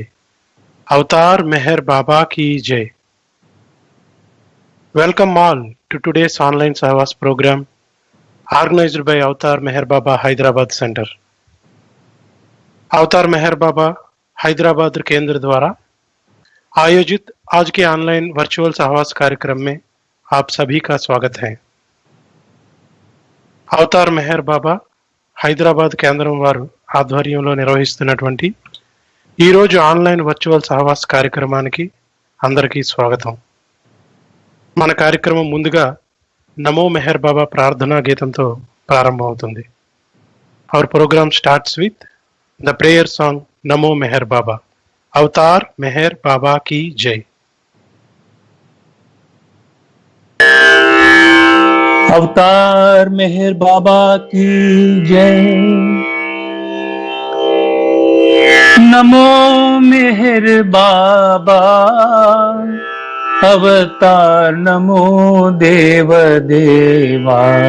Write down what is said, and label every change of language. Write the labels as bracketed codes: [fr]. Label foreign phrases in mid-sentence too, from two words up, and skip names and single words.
[hi] अवतार मेहर बाबा की जय। [en] Welcome all to today's online Sahavas program organized by Avatar Meher Baba Hyderabad Center. [hi] अवतार मेहर बाबा हैदराबाद केंद्र द्वारा आयोजित आज के ऑनलाइन वर्चुअल सहवास कार्यक्रम में आप सभी का स्वागत है। [te] अवतार मेहर बाबा హైదరాబాద్ కేంద్రం వారు ఆధ్వర్యంలో నిర్వహిస్తున్నటువంటి ఈరోజు ఆన్లైన్ వర్చువల్ సహవాస్ కార్యక్రమానికి అందరికీ స్వాగతం. మన కార్యక్రమం ముందుగా నమో మెహర్ బాబా ప్రార్థనా గీతంతో ప్రారంభమవుతుంది. [en] Our program starts with the prayer song Namo Meher Baba. [hi] अवतार मेहर बाबा की जय. अवतार मेहर बाबा की जय। नमो मेहर बाबा अवतार नमो देव देवा।